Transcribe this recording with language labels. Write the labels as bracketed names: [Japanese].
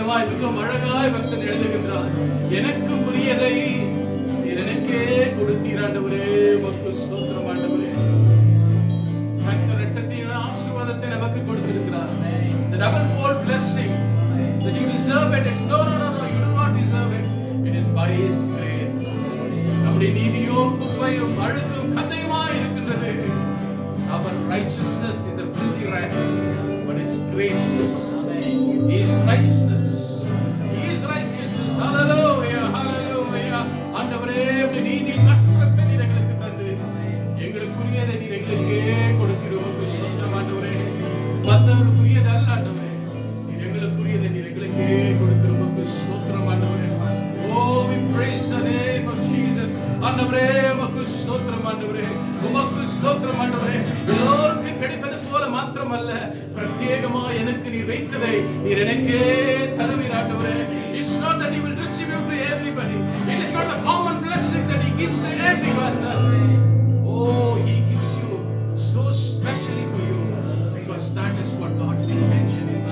[Tamil] மிகவும் அழகாய் பக்தன் எழுதுகின்றார். எனக்கு உரியதை நீர் எனக்கே கொடுத்தீர் ஆண்டவரே, உமக்கு ஸ்தோத்திரம் ஆண்டவரே. கர்த்தர் இரட்டத்தின் ஆசீர்வாதத்தை நமக்கு கொடுத்திருக்கிறார். [English] The double fold blessing that you deserve it. It's no, you do not deserve it. It is by His grace. [Tamil] நம்முடைய நீதியோ குப்பையும் அழுக்கும் கதையுமாய் இருக்கின்றது. [English] Our righteousness is a filthy rag, but His grace is righteousness. He is righteousness. Hallelujah, hallelujah. [Tamil] ஆண்டவரே, உம்முடைய நீதியின் வஸ்திரத்தை நீர் எங்களுக்கு தந்து எங்களுக்குரியதை நீர் எங்களுக்கே கொடுக்கிறோம். ஸ்தோத்திரம் ஆண்டவரே. மற்றவர்களுக்குரியது அல்ல ஆண்டவரே, நீர் எங்களுக்குரியதை நீர் எங்களுக்கே கொடுத்திருவோம். ஸ்தோத்திரம் ஆண்டவரே. [English] Oh, we praise the name of Jesus. [Tamil] ஆண்டவரே, உமக்கு ஸ்தோத்திரம் ஆண்டவரே, உமக்கு ஸ்தோத்திரம் ஆண்டவரே. எல்லோருக்கும் கிடைப்பது போல மாத்திரமல்ல, பிரத்யேகமாக எனக்கு நீர் வைத்ததை நீர் எனக்கே தருவீர் ஆண்டவரே. [English] It's not that He will distribute to everybody. It is not a common blessing that He gives to everyone. Oh, He gives you so specially for you, because that is what God's intention is.